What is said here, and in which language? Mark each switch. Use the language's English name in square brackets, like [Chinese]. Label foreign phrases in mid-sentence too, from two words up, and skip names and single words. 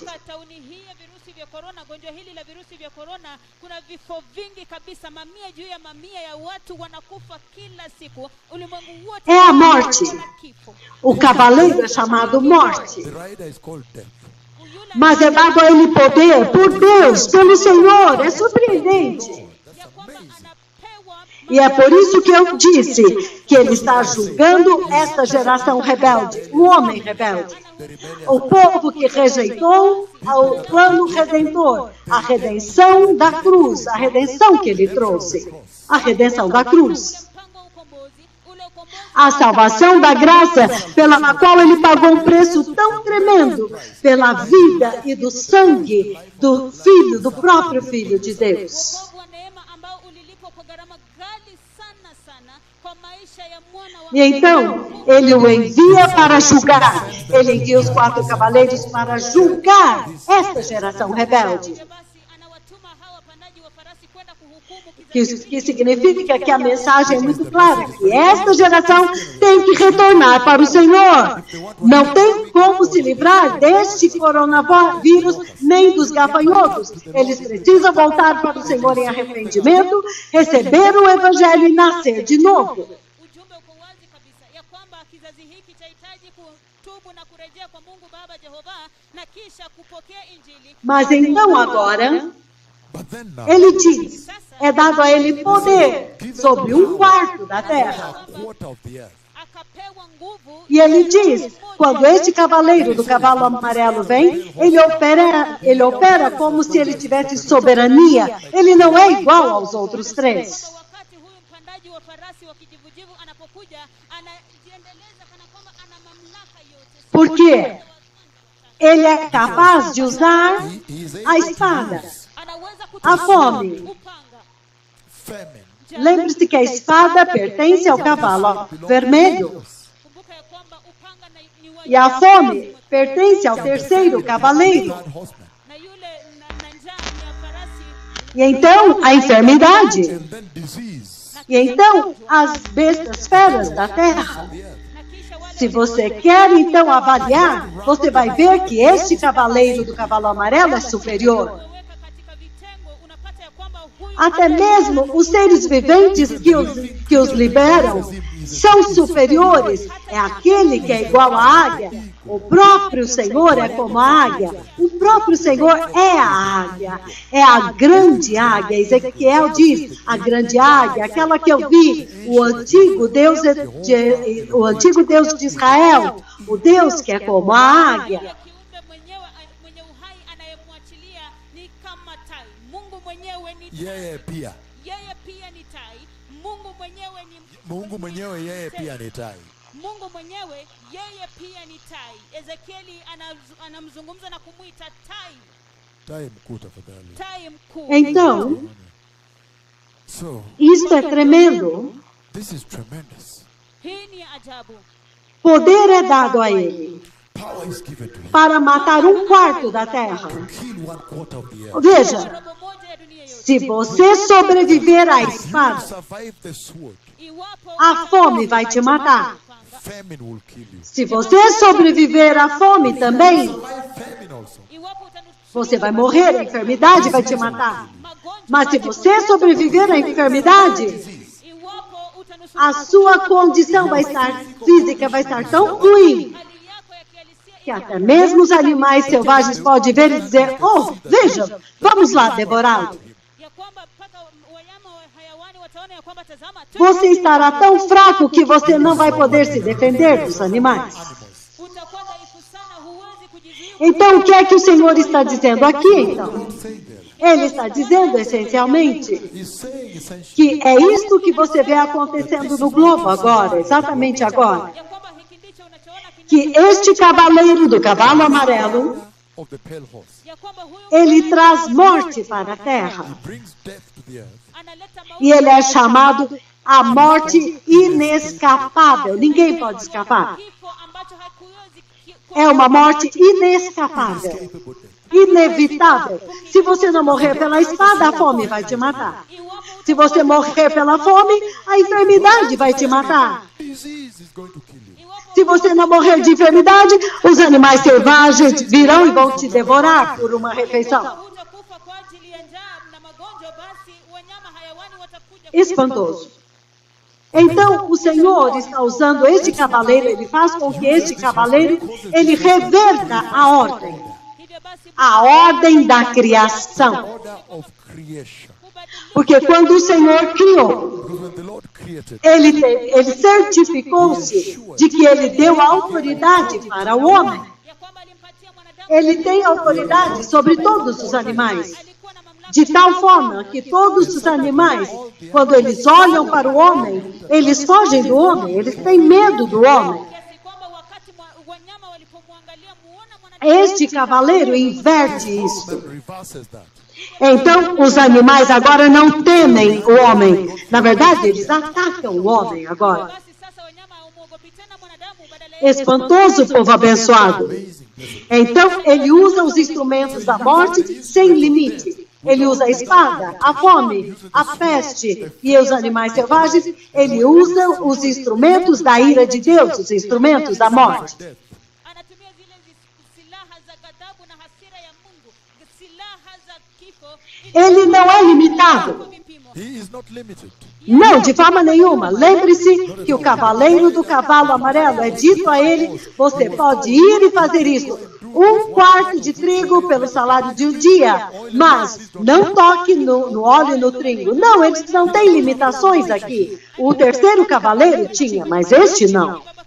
[Swahili] Katika tauni hii ya virusi vya korona, gonjwa hili la virusi vya korona, kuna vifo vingi kabisa, mamia juu ya mamia ya watu wanakufa kila siku. Ulimwengu wote [Portuguese] É a morte. [Swahili] una kifo. [Portuguese] O cavaleiro é chamado Morte. [English] The rider is called death. [Swahili] Yule [Portuguese] Mas é dado a ele poder por Deus, pelo Senhor. É surpreendente. [Swahili] ya kwamba anapewa [Portuguese] E é por isso que eu disse que ele está julgando esta geração rebelde, o homem rebelde. O povo que rejeitou o plano redentor, a redenção da cruz, a redenção que ele trouxe, a redenção da cruz. [Swahili] mpango wa ukombozi, ule ukombozi [Portuguese] A salvação da graça pela qual ele pagou um preço tão tremendo pela vida e do sangue do Filho, do próprio Filho de Deus. [Swahili] wokovu wa neema ambao ulilipwa kwa gharama ghali sana sana kwa maisha ya mwana wa [Portuguese] E então, ele o envia para julgar. Ele envia os 4 cavaleiros para julgar esta geração rebelde. [Swahili] Hivyo basi anawatuma hawa wapandaji wa farasi kwenda kuhukumu kizazi [Portuguese] Que significa que a mensagem é muito clara, que esta geração tem que retornar para o Senhor. Não tem como se livrar deste coronavírus, nem dos gafanhotos. Eles precisam voltar para o Senhor em arrependimento, receber o Evangelho e nascer de novo. [Swahili] ujumbe uko wazi kabisa ya kwamba kizazi hiki chahitaji kutubu na kurejea kwa Mungu Baba Jehova na kisha kupokea Injili. [Portuguese] Mas então agora, [English] But then now, [Portuguese] ele diz, é dado a ele poder sobre um quarto da terra. [English] a quarter of the earth. [Swahili] akapewa nguvu. [Portuguese] E ele diz, quando este cavaleiro do cavalo amarelo vem, ele opera como se ele tivesse soberania. Ele não é igual aos outros três. [Swahili] Wakati huyu mpandaji wa farasi wa kijivujivu anapokuja, anajiendeleza kana kwamba ana mamlaka yote. [Portuguese] Por quê? Ele é capaz de usar a espada, [Swahili] Anaweza [Portuguese] a fome. [Swahili] upanga. [English] Famine. [Portuguese] Lembre-se que a espada pertence ao cavalo vermelho. [Swahili] Kumbuka ya kwamba upanga ni wa [Portuguese] E a fome pertence ao terceiro cavaleiro. [English] Third horseman. [Swahili] na yule na njaa ni ya farasi. [Portuguese] E então, a enfermidade. [English] And then disease. [Portuguese] E então, as bestas feras da terra. [English] The earth. [Swahili] Na kisha wale [Portuguese] Se você quer então avaliar, você vai ver que este cavaleiro do cavalo amarelo é superior. [Swahili] weka katika vitengo, unapata ya kwamba huyu [Portuguese] Até mesmo os seres viventes que os liberam são superiores. É aquele que é igual à águia. O próprio Senhor é como a águia. O próprio Senhor é a águia. É a grande águia. Ezequiel diz, a grande águia, aquela que eu vi, o antigo Deus de Israel, o Deus que é como a águia. [Swahili] kiumbe mwenye uhai anayemwachilia ni kama tai. Mungu mwenyewe ni tai. Yeye pia. Yeye pia ni tai. Mungu mwenyewe ni Mungu mwenyewe yeye pia ni tai. Mungu mwenyewe yeye pia ni tai. Ezekieli anamzungumza na kumwita tai. Tai mkuu tafadhali. Tai mkuu. [Portuguese] Então, [English] So, [Portuguese] isto é tremendo. [English] this is tremendous. [Swahili] Hii ni ajabu. [Portuguese] Poder é dado a ele [English] Power is given to him [Portuguese] para matar 1/4 da terra. [English] to kill 1/4 of the earth. [Portuguese] Veja, [Swahili] Robo moja ya dunia yote. [Portuguese] se você sobreviver à espada, [English] Survive the sword. [Swahili] Iwapo [Portuguese] a fome vai te matar. [English] Famine will kill you. [Portuguese] Se você sobreviver à fome também, [English] Survive famine also. [Swahili] iwapo [Portuguese] você vai morrer, a enfermidade vai te matar. [Swahili] magonjwa, [Portuguese] Mas se você sobreviver à enfermidade, [Swahili] iwapo utanusurika [Portuguese] a sua condição vai estar física, vai estar tão ruim, [Swahili] hali yako ya kihalisia [Portuguese] que até mesmo os animais selvagens podem ver e dizer, oh, veja, vamos lá devorá-lo. [Swahili] ya kwamba mpaka wanyama wa hayawani wataona ya kwamba tazama tu [Portuguese] Você estará tão fraco que você não vai poder se defender dos animais. [Swahili] utakuwa dhaifu sana, huwezi kujizuia. [Portuguese] Então, o que é que o Senhor está dizendo aqui, então? [English] Not saying that. [Portuguese] Ele está dizendo, essencialmente, [English] He's saying essentially [Portuguese] que é isto que você vê acontecendo no globo agora, exatamente agora. [Swahili] Ya kwamba hiki ndicho unachoona [Portuguese] Que este cavaleiro do cavalo amarelo, [English] of the pale horse [Swahili] ya kwamba huyu [Portuguese] ele traz morte para a terra. [English] brings death to the earth. [Swahili] analeta [Portuguese] E ele é chamado a morte inescapável. Ninguém pode escapar. [Swahili] kifo ambacho hakiwezi [Portuguese] É uma morte inescapável, [English] Capable death. [Portuguese] inevitável. Se você não morrer pela espada, a fome vai te matar. Se você morrer pela fome, a enfermidade vai te matar. [English] Disease is going to kill you. [Portuguese] Se você não morrer de enfermidade, os animais selvagens virão e vão te devorar por uma refeição. [Swahili] hutakufa kwa ajili ya njaa na magonjwa, basi wanyama hayawani watakuja [Portuguese] Espantoso. Então, o Senhor está usando este cavaleiro, ele faz com que este cavaleiro, ele reverta a ordem. [Swahili] hivyo basi [Portuguese] A ordem da criação. [English] Order of creation. [Portuguese] Porque quando o Senhor criou, [English] Because when the Lord created, [Portuguese] ele certificou-se de que ele deu autoridade para o homem. [Swahili] ya kwamba alimpatia mwanadamu [Portuguese] Ele tem autoridade sobre todos os animais. [Swahili] alikuwa na mamlaka [Portuguese] De tal forma que todos os animais, quando eles olham para o homem, eles fogem do homem, eles têm medo do homem. [Swahili] kiasi kwamba wakati wanyama walipomwangalia muona mwanadamu [Portuguese] Este cavaleiro inverte isso. [English] man reverses that. [Portuguese] Então, os animais agora não temem o homem. Na verdade, eles atacam o homem agora. [Swahili] basi sasa wanyama hawamuogopi tena mwanadamu, badala yake [Portuguese] Espantoso, povo abençoado. [English] Amazing. Blessed. [Portuguese] Então, ele usa os instrumentos da morte sem limite. Ele usa a espada, a fome, a peste e os animais selvagens. Ele usa os instrumentos da ira de Deus, os instrumentos da morte. [English] Death. [Swahili] anatumia zile silaha za ghadhabu na hasira ya Mungu, silaha za kifo ili [Portuguese] Ele não é limitado. [Swahili] kwa vipimo. [English] He is not limited. [Portuguese] Não, de forma nenhuma. Lembre-se que o cavaleiro do cavalo amarelo é dito a ele, você pode ir e fazer isso. 1 quarto de trigo pelo salário de um dia, mas não toque no óleo e no trigo. Não, eles não têm limitações aqui. O terceiro cavaleiro tinha, mas este não.